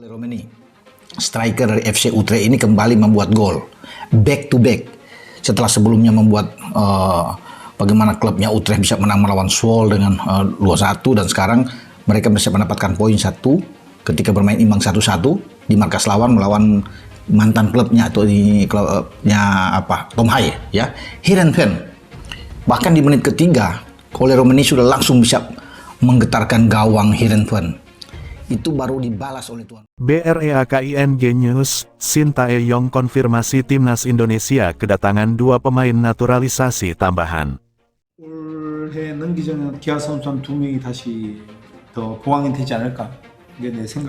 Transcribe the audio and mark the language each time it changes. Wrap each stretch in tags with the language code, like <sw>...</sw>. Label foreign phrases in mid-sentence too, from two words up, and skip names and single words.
<id>Romeni, striker dari FC Utrecht ini kembali membuat gol</id> <en>back to back</en> <id>setelah sebelumnya membuat bagaimana klubnya Utrecht bisa menang melawan Zwolle dengan 2-1, dan sekarang mereka bisa mendapatkan poin 1 ketika bermain imbang 1-1 di markas lawan melawan mantan klubnya atau di klubnya Tom Haye ya, Heerenveen. Bahkan di menit ketiga Ole Romeni sudah langsung bisa menggetarkan gawang Heerenveen. Itu baru dibalas oleh tuan.</id> <en>BREAKING News,</en> <id>Sintayong konfirmasi timnas Indonesia kedatangan 2 pemain naturalisasi tambahan.</id> <ko>올해 넘기전에 기아 선수 한 2명이 다시 더 보강이 되지 않을까, 이게 내 생각이.</ko>